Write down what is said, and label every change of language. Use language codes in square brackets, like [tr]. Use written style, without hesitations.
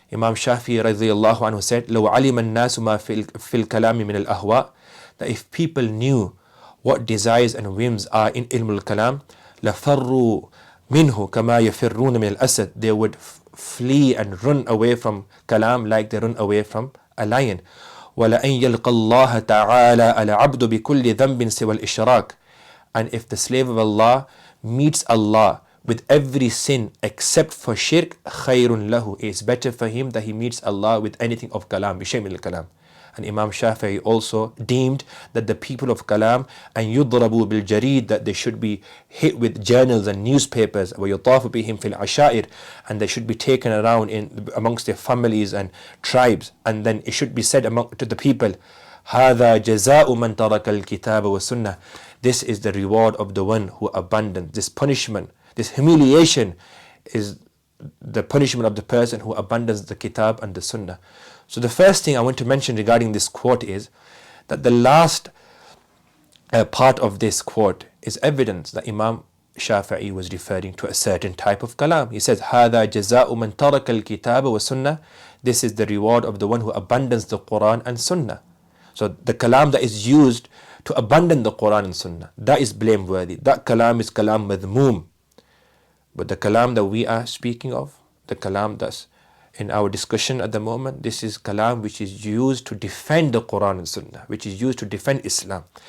[en] Imam Shāfi'ī radiyallahu anhu said, [ar] لَوْ عَلِمَ النَّاسُ مَا فِي الْكَلَامِ مِنَ الْأَهْوَاءِ, [en] that if people knew what desires and whims are in Ilm Al-Kalām, [ar] لَفَرُّوا منه كما يفرون من الأسد. [en] They would flee and run away from kalam like they run away from a lion. [ar] ولأن يلقى الله تعالى العبد بكل ذنب سوى الإشراك. [en] And if the slave of Allah meets Allah with every sin except for shirk, [ar] خير له, [en] it's better for him that he meets Allah with anything of kalam, [ar] بشيء من الكلام. [en] And Imam Shāfiʿī also deemed that the people of kalam and [ar] يضربوا بالجريد, [en] that they should be hit with journals and newspapers, [ar] ويطاف بهم في العشائر, [en] and they should be taken around amongst their families and tribes, and then it should be said to the people, [ar] هذا جزاء من ترك الكتاب والسنة. [en] This is the reward of the one who abandoned. This punishment, this humiliation is the punishment of the person who abandons the kitab and the sunnah. So the first thing I want to mention regarding this quote is that the last part of this quote is evidence that Imam Shāfiʿī was referring to a certain type of kalam. He says, [ar] هذا جزاء من ترك الكتاب والسنة. [en] This is the reward of the one who abandons the Quran and Sunnah. So the kalam that is used to abandon the Quran and Sunnah, that is blameworthy. That kalam is kalam madhmoom. But the kalam that we are speaking of, the kalam that's in our discussion at the moment, this is kalam which is used to defend the Quran and Sunnah, which is used to defend Islam.